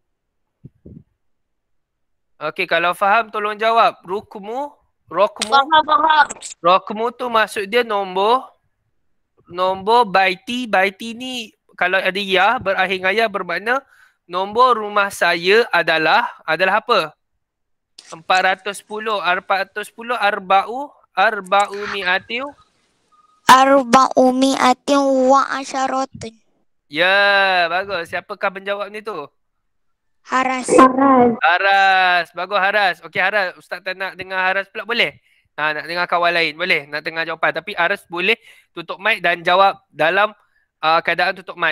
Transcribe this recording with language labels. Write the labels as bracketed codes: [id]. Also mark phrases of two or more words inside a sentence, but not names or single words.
[ms] Okey, kalau faham tolong jawab. Rokmu tu maksud dia nombor baiti. Baiti ni kalau ada ya berakhir dengan ya bermakna nombor rumah saya adalah apa? [ar] 410 أربع مئة وعشرة. [ms] Ya, bagus. Siapakah penjawab ni tu? Haras. Bagus Haras. Okey Haras, Ustaz tak nak dengar Haras pula boleh? Nak dengar kawan lain boleh? Nak dengar jawapan. Tapi Haras boleh tutup mic dan jawab dalam keadaan tutup mic.